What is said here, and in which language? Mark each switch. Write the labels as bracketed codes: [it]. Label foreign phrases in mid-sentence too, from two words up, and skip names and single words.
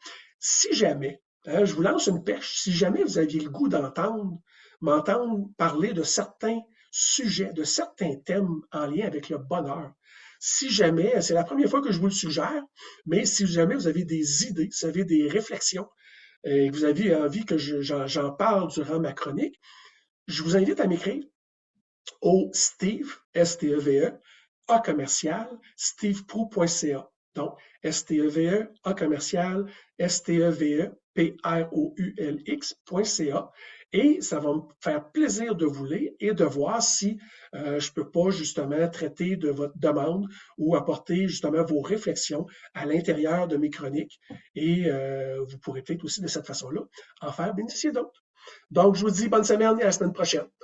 [fr] Si jamais, je vous lance une pêche, si jamais vous aviez le goût m'entendre parler de certains sujets, de certains thèmes en lien avec le bonheur, si jamais, c'est la première fois que je vous le suggère, mais si jamais vous avez des idées, si vous avez des réflexions, et que vous avez envie que j'en parle durant ma chronique, je vous invite à m'écrire au Steve, S-T-E-V-E, A commercial, steveproulx.ca. Donc, S-T-E-V-E, A commercial, S-T-E-V-E, P-R-O-U-L-X.ca. Et ça va me faire plaisir de vous lire et de voir si je peux pas justement traiter de votre demande ou apporter justement vos réflexions à l'intérieur de mes chroniques. Et vous pourrez peut-être aussi de cette façon-là en faire bénéficier d'autres. Donc, je vous dis bonne semaine et à la semaine prochaine.